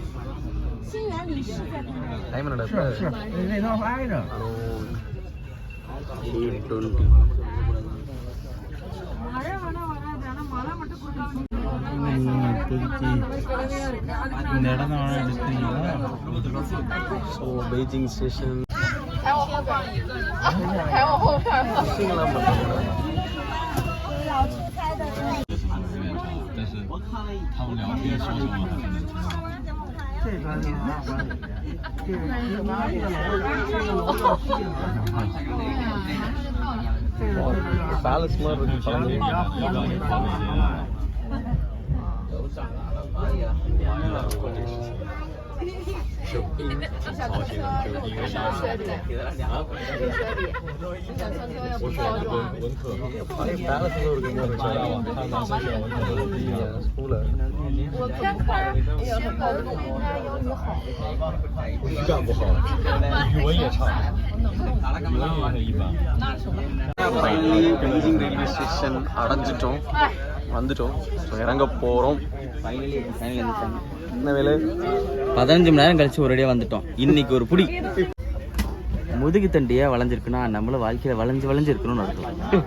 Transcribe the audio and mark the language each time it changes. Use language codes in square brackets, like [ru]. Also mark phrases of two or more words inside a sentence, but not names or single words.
[ta] டைம் என்னடா இப்போ? 8:20. இந்த இடம் தான் எடுத்தீங்களா? ஸோ பெய்ஜிங் ஸ்டேஷன் [zh] 还往后转，还往后看。 ஃபீலிங்லாம் பண்ணுறாங்க. 但是他们聊天说什么还是能听到。 [ta] பேலஸ் மாதிரி இருக்கு பழனி. பழைய பேலஸ் இருக்கு மாதிரி இருந்துச்சு. [zh] 他男生选文科的第一年出来，我看看，语感不好，语文也差，语文也很一般。 [ta] ஃபைனலி பெய்ஜிங் ரயில்வே ஸ்டேஷன் அடைஞ்சிட்டோம், வந்துட்டோம். ஸோ இறங்க போகிறோம். ஃபைனலி வந்துட்டாங்க. என்ன வேலை? 15 மணி நேரம் கழிச்சு ஒரேடியாக வந்துட்டோம். இன்னைக்கு ஒரு புடி முதுகு தண்டியா வளைஞ்சிருக்குன்னா நம்மளும் வாழ்க்கையில் வளைஞ்சு இருக்கணும்னு அர்த்தம்.